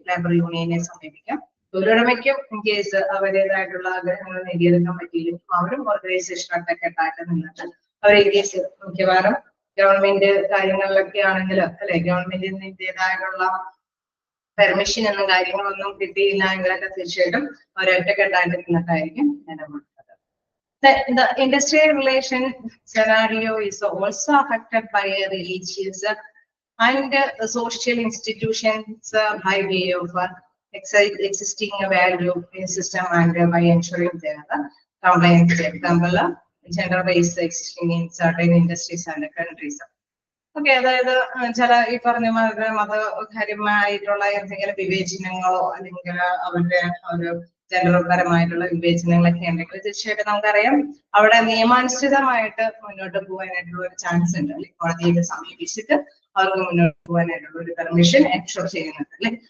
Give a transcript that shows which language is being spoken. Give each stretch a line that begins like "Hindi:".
Malayalam: Labour യൂണിയനെ സമീപിക്കാം. തൊഴിലുടമയ്ക്കും in case അവരുടേതായിട്ടുള്ള ആഗ്രഹങ്ങൾ നേടിയെടുക്കാൻ പറ്റിയില്ലെങ്കിൽ അവരും ഓർഗനൈസേഷനൊക്കെ ആയിട്ട് നിന്നിട്ട് അവർ ഇൻ കേസ് മിക്കവാറും ഗവൺമെന്റ് കാര്യങ്ങളിലൊക്കെ ആണെങ്കിൽ അല്ലെ ഗവൺമെന്റിൻ്റെതായിട്ടുള്ള പെർമിഷൻ എന്ന കാര്യങ്ങളൊന്നും കിട്ടിയില്ല എങ്കിലൊക്കെ തീർച്ചയായിട്ടും ഒരൊറ്റക്കെട്ടായിട്ട് നിന്നിട്ടായിരിക്കും നിലകൊള്ളുന്നത്.
English: The industrial relation scenario is also affected by religious and social institutions by way of existing value system and by ensuring their compliance. For example, gender-based existing in certain industries and countries.
Malayalam: Okay, അതായത് ചില ഈ പറഞ്ഞ മതകാര്യമായിട്ടുള്ള എന്തെങ്കിലും വിവേചനങ്ങളോ അല്ലെങ്കിൽ അവരുടെ ഒരു ജനപരമായിട്ടുള്ള വിവേചനങ്ങളൊക്കെ ഉണ്ടെങ്കിൽ തീർച്ചയായിട്ടും നമുക്കറിയാം അവിടെ നിയമാനുസൃതമായിട്ട് മുന്നോട്ട് പോകാനായിട്ടുള്ള ഒരു ചാൻസ് ഉണ്ട് അല്ലെ. കോടതിയെ സമീപിച്ചിട്ട് അവർക്ക് മുന്നോട്ട് പോകാനായിട്ടുള്ള ഒരു പെർമിഷൻ എൻഷുർ ചെയ്യുന്നുണ്ട് അല്ലെ.